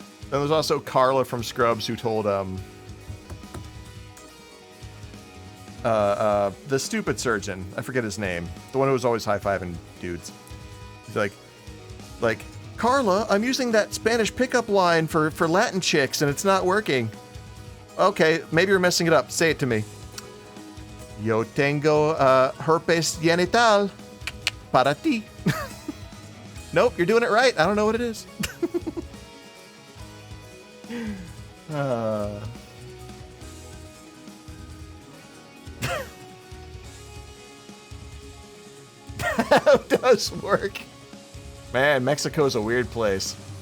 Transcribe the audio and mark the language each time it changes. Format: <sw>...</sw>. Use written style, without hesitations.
<en>Then there's also Carla from Scrubs who told the stupid surgeon, I forget his name, the one who was always high-fiving dudes. He's like, Carla, I'm using that Spanish pickup line for Latin chicks and it's not working. Okay, maybe you're messing it up. Say it to me.</en> <es>Yo tengo herpes genital para ti.</es> <en>Nope, you're doing it right. I don't know what it is. That does work. Man, Mexico's a weird place.</en>